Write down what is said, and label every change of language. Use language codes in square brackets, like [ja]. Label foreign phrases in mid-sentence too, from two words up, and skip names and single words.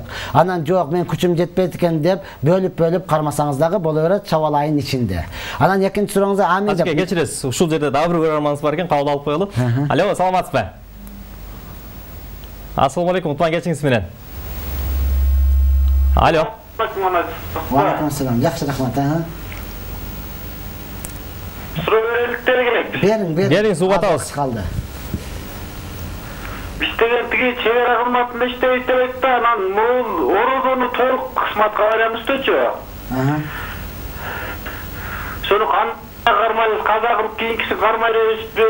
[ky] Анан жок, мен күчүм жетпейт экен деп бөлүп кармасаңыз дагы боло берет Шавал айынын ичинде. Анан экинчи сурооңузга амин деп. Ажеке, кечиресиз. Ушул жерде дагы бир көрөрманыбыз бар экен, кабыл алып коелу. Алло, саламатсызбы? [ar] السلام عليكم, [ky] утман келишиңиз менен. Алло. [ar] وعليكم السلام. [ky] Жакшы, рахмат. Суроо береликтери керек. Бериңиз, угатабыз. Калды. Биздеген тиги чегара кызматында иштебейт деп айтты, анан могул орозону толук кызматка барамыздычы. Сону кандай кармайбыз, каза кылып кийинкиси кармай беребизби?